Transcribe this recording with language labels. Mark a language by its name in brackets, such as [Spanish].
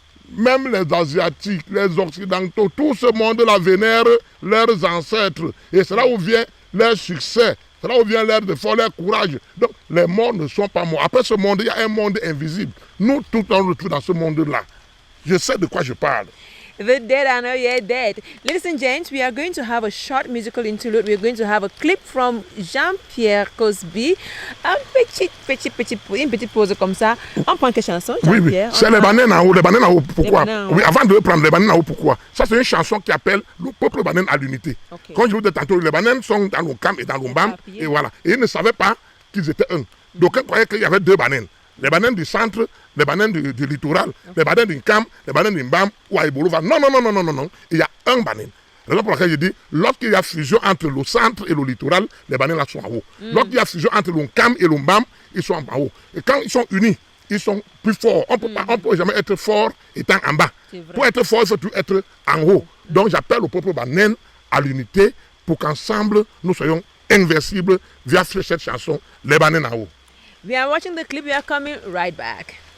[French] Même les Asiatiques, les Occidentaux, tout ce monde-là vénère leurs ancêtres. Et c'est là où vient leur succès, c'est là où vient leur effort, leur courage. Donc, les morts ne sont pas morts. Après ce monde, il y a un monde invisible. Nous, tout on retrouve dans ce monde-là. Je sais de quoi je parle. [English] The dead are not yet dead. Ladies and gents, we are going to have a short musical interlude. We are going to have a clip from Jean-Pierre Cosby. [French] Une petite pause comme ça. On prend quelle chanson, Jean-Pierre? Oui. C'est les bananes en haut. Les bananes en haut, pourquoi? Oui, avant de prendre les bananes en haut, pourquoi? Ça, c'est une chanson qui appelle le peuple banane à l'unité. Okay. Quand je vous dis tantôt, les bananes sont dans le Cam et dans le Mbam. Et voilà. Et ils ne savaient pas qu'ils étaient un. Donc, ils croyaient qu'il y avait 2 bananes. Les bananes du centre, les bananes du littoral, les bananes du Cam, les bananes du Mbam ou à Ibolova. Non. Il y a un banane. C'est pour laquelle je dis, lorsqu'il y a fusion entre le centre et le littoral, les bananes là sont en haut. Lorsqu'il y a fusion entre le Cam et le Mbam, ils sont en haut. Et quand ils sont unis, ils sont plus forts. On ne peut jamais être fort étant en bas. Pour être fort, il faut toujours être en haut. Donc j'appelle le peuple banane à l'unité pour qu'ensemble, nous soyons invincibles via cette chanson, les bananes en haut. [English] We are watching the clip. We are coming right back.